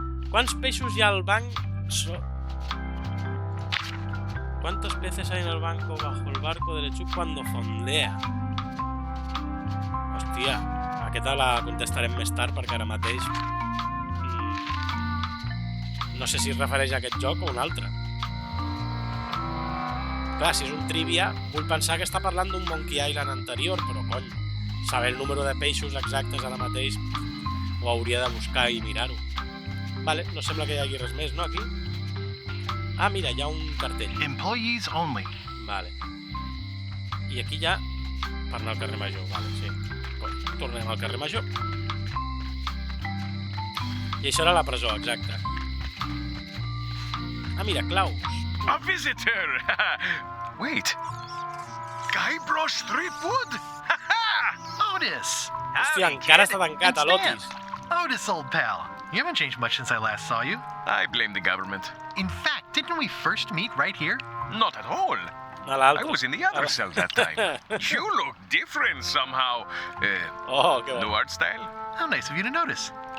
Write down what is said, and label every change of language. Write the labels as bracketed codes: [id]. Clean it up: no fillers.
[es] ¿Cuántos pesos [ca] hi ha al banc? [es] ¿Cuántos peces hay en el banco bajo el barco de Lechuk cuando fondea? [ca] Hòstia, aquesta la contestarem més tard perquè ara mateix no sé si es refereix a aquest joc o un altre. Clar, si és un trivia, vull pensar que està parlant d'un Monkey Island anterior, però cony, saber el número de peixos exactes ara mateix ho hauria de buscar i mirar-ho. Vale, no sembla que hi hagi res més, no, aquí? Ah, mira, hi ha un cartell. [en] Employees only. [ca] Vale. I aquí ja, per anar al carrer Major, vale, sí. Tornem al carrer Major. I això era la presó, exacte. Ah, mira, claus. [en] A visitor! Wait. Guybrush Threepwood? Otis! [ca] Hòstia, encara està tancat a l'Otis. [en] Otis, old pal. You haven't changed much since I last saw you. I blame the government. In fact, didn't we first meet right here? Not at all. I was in the other cell that time. You look different somehow. New art style? How nice of you to notice.